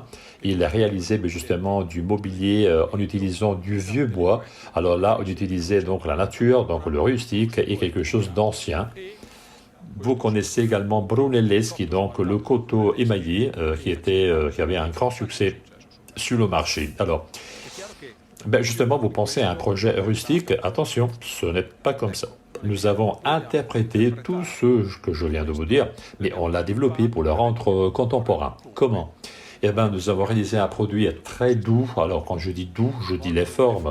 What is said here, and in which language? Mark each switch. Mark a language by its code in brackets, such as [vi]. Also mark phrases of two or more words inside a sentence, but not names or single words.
[fr] Il a réalisé justement du mobilier en utilisant du vieux bois. Alors là, on utilisait donc la nature, donc le rustique et quelque chose d'ancien. Vous connaissez également Brunelleschi, donc le coteau émaillé, qui avait un grand succès sur le marché. Alors, [it] È chiaro che [fr] ben justement, vous pensez à un projet rustique, attention, ce n'est pas comme ça. Nous avons interprété tout ce que je viens de vous dire, mais on l'a développé pour le rendre contemporain. Comment? Eh bien, nous avons réalisé un produit très doux. Alors, quand je dis doux, je dis les formes.